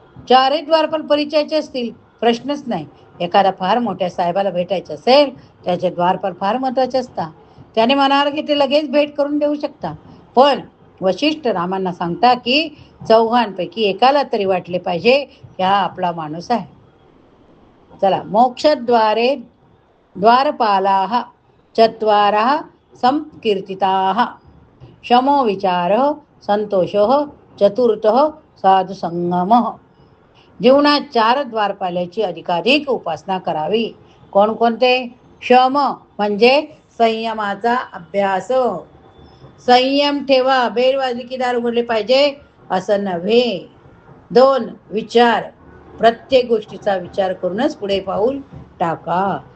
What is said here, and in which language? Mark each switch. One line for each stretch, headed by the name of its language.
Marathi: 4ही द्वारपाल परिचयाचे असतील, प्रश्नच नाही. एखादा फार मोठ्या साहेबाला भेटायचं असेल त्याचे द्वारपाल फार महत्वाचे असतात. त्याने मनावर घेतले लगेच भेट करून देऊ शकता. पण वशिष्ठ रामांना सांगता की चौघांपैकी एकाला तरी वाटले पाहिजे की हा आपला माणूस आहे.
Sanskrit: चला, मोक्षद्वारे द्वारपालाः चत्वारः संकीर्तिताः शमो विचारः संतोषः चतुर्थः साधुसंगमः.
Marathi: जीवनात 4 द्वारपाल्याची अधिकाधिक उपासना करावी. कोणकोणते? शम म्हणजे संयमाचा अभ्यास. संयम ठेवा. बेल वाजली की दार उघडले पाहिजे असं नव्हे. 2 विचार, प्रत्येक गोष्टीचा विचार करूनच पुढे पाऊल टाका.